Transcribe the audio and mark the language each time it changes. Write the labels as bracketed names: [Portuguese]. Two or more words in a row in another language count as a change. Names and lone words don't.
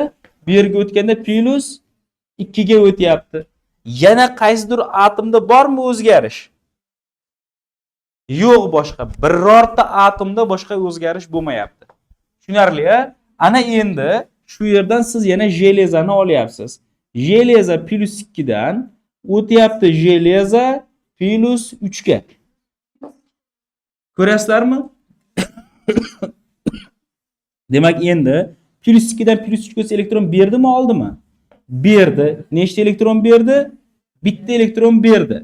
[Uzbek] Bu yerga o'tganda +2 ga o'tyapti. Yana qaysidir atomda bormi o'zgarish? Yo'q, boshqa birorta atomda boshqa o'zgarish bo'lmayapti. Tushunarli-a? Ana endi shu yerdan siz yana железani olyapsiz. Железа +2 dan o'tyapti железа +3 ga. Ko'rasizlarmi? Demak, endi +2 dan +3 ga elektron berdimi, oldimi? Berdi. Nechta elektron berdi? Bitta elektron berdi.